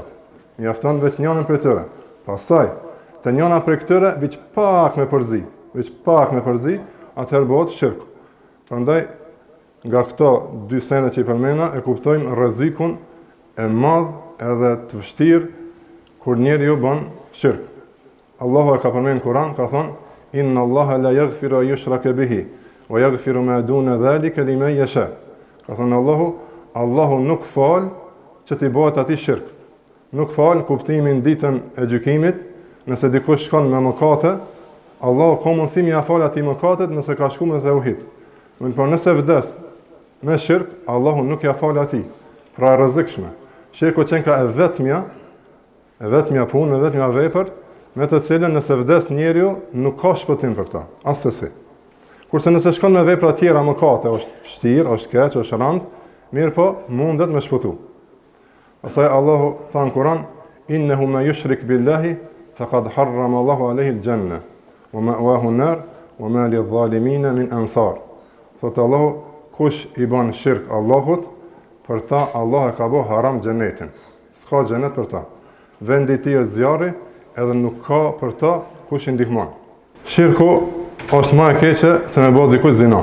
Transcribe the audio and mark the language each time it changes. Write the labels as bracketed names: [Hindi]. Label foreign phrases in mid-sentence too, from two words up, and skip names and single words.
[Albanian] Mjafton veç njënën prej tyre. Pastaj, të njëna prej këtyre veç pak me përzi, atëherë bëhet shirk. Prandaj, nga këto dy sende që i përmena, e kuptojmë rrezikun e madh edhe të vështirë kur njeriu bën shirk. Allahu e ka përmenë në Kur'an, ka thonë, [Arabic] إن الله لا يغفر يشرك به ويغفر ما دون ذلك لمن يشاء. [Albanian] Ka thonë Allahu nuk fal që t'i bëhet atij shirk. Nuk fal kuptimin ditën e gjykimit, nëse dikush shkon me mëkate, Allahu ka mundësi m'ia fal atij mëkatet nëse ka shkuar me tauhid. Por nëse vdes me shirk, Allahu nuk ja fal atij. Pra rrezikshme. Shirku qenë ka e vetmja punë, e vetmja vepër, me të cilën nëse vdes njeriu nuk ka shpëtim për ta, asesi. Kurse nëse shkon me vepra tjera mëkate, është vështirë, është keq, është rënd, mirë po mundet me shpëtu. Pastaj Allahu tha në Kur'an, [Arabic] إنه ما يشرك بالله فقد حرم الله عليه الجنة ومأواه النار وما للظالمين من أنصار. [Albanian] Thot Allahu, kush i bën shirk Allahut, për ta Allah e ka bë haram xhenetin. S'ka xhenet për ta. Vendi i tij është zjarri, edhe nuk ka për ta kush i ndihmon. Shirku është më e keqe se me bë dikush zina.